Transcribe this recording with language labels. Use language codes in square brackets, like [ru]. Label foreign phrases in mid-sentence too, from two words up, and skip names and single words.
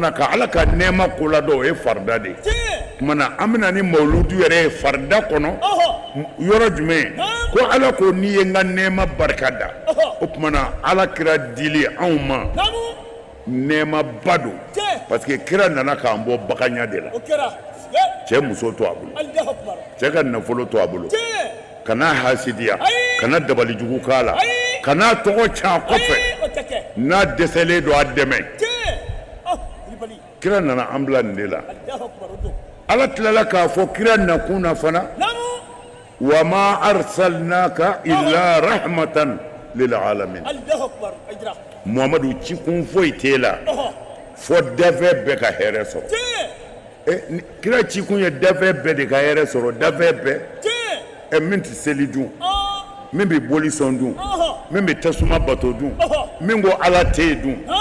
[bm] na ka ala ka nɛɛma ko la dɔn o ye farida de ye o tuma na an bɛna ni mawuludu yɛrɛ ye farida kɔnɔ yɔrɔ jumɛn ko ala ko n'i ye n ka nɛɛma barika da o tuma na ala kira dili anw ma nɛɛmaba don [fr] parce que [bm] kira nana k'an bɔ baganya de la cɛ muso to a bolo cɛ ka nafolo to a bolo kana hasidiya kana dabalijugu k'a la kana tɔgɔ ca kɔfɛ n'a dɛsɛlen don a dɛmɛ kira nana an bila nin de la ala tilala k'a fɔ kira nakun na fana [ar] وما أرسلناك إلا رحمة للعالمين [bm] muhamadu cikun foyi t'e la fɔ dafɛ bɛɛ ka hɛrɛ sɔrɔ kira cikun ye dafɛ bɛɛ de ka hɛrɛ sɔrɔ dafɛ bɛɛ min tɛ seli dun min bɛ boli sɔn dun min bɛ tasuma bato dun min ko ala tɛ dun